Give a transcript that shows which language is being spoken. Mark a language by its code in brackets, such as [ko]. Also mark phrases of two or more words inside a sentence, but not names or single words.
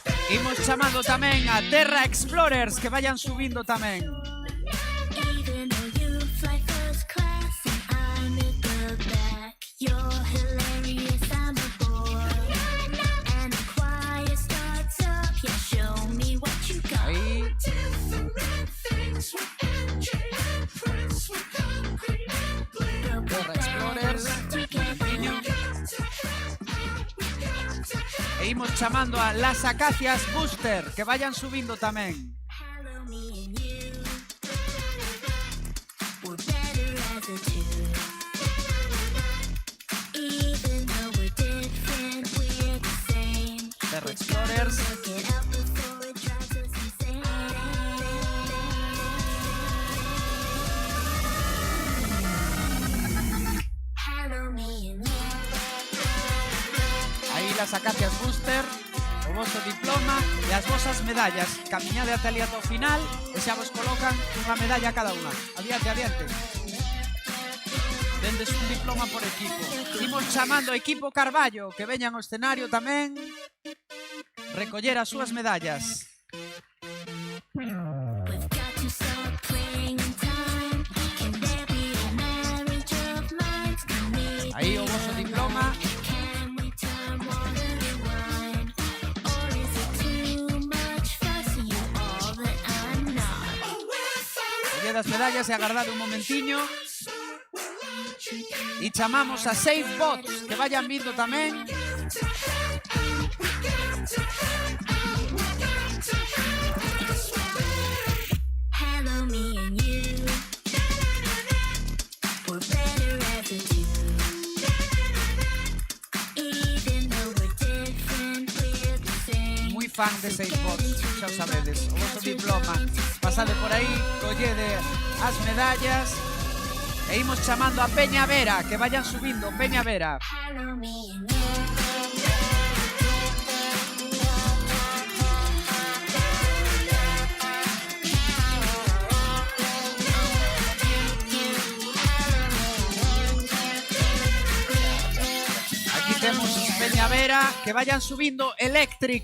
[gl] Imos chamando tamén a Terra Explorers que vayan subindo tamén. [en] Even though you fly first class and I'm at the back, you're hilarious, I'm a bore. And the choir starts up, yeah, show me what you got. [gl] Aí. Terra Explorers. E imos chamando a Las Acacias Booster que vayan subindo tamén. [en] Hello, me and you. We're better as a two. Even though we're different, we're the same. Terra Explorers. Look it up before it drives us insane. Hello, me and you. [gl] Aí Las Acacias Booster, o vosso diploma e as vosas medallas. Camiñade ata ali ata o final e xa vos colocan unha medalla a cada unha. Adiante, adiante. Tendes un diploma por equipo. Imos chamando ao equipo Carballo que veñan ao escenario tamén recoller as súas medallas. [en] We've got to stop playing in time. Can there be a marriage of minds? Can we [gl] Aí o vosso diploma. [en] Can we turn water to wine? Or is it too much fuss? You all that I'm not. [gl] Colled as medallas e agardade un momentiño. E chamamos a Safe Bots que vayan vindo tamén. [en] Hello, me and you. We're better as a two. Even though we're different, we're the same. [gl] Moi fan de Safe Bots, xa o sabedes. O vosso diploma. Pasade por aí, collede as medallas. E imos chamando a Peña Vera, que vayan subindo, Peña Vera. [en] Hello, me and you. [gl] Aquí temos Peña Vera, que vayan subindo Electric.